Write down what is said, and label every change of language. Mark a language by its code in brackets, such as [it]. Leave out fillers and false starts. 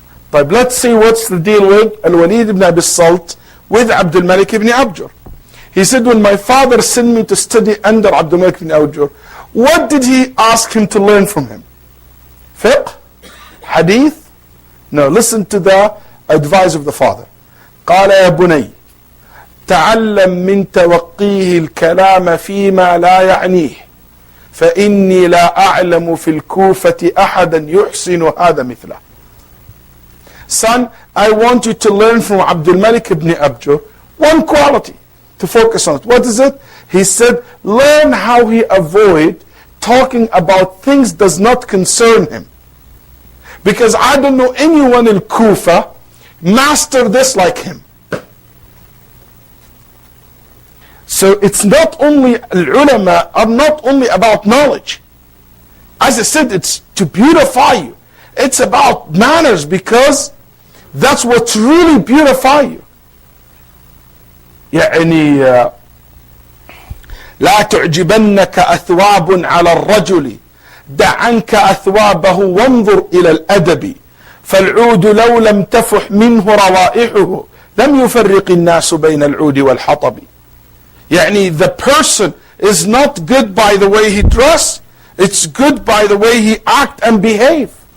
[en] But let's see what's the deal with Al-Walid ibn Abi Salt with Abdul Malik ibn Abjur. He said, when my father sent me to study under Abdul Malik ibn Abjur, what did he ask him to learn from him? Fiqh? Hadith? No, listen to the advice of the father. [ar] قال يا بني تعلم من توقيه الكلام فيما لا يعنيه فإني لا أعلم في الكوفة أحدا يحسن هذا مثله. [en] Son, I want you to learn from Abdul Malik ibn Abjur one quality to focus on. What is it? He said, learn how he avoid talking about things does not concern him. Because I don't know anyone in Kufa master this like him. So it's not only ulama are not only about knowledge. As I said, it's to beautify you. It's about manners because that's what really beautify you. [ar] يعني لا تعجبنك أثواب على الرجل دع عنك أثوابه وانظر إلى الأدب فالعود لو لم تفح منه روائحه لم يفرق الناس بين العود والحطب. [en] يعني the person is not good by the way he dress, it's good by the way he act and behave.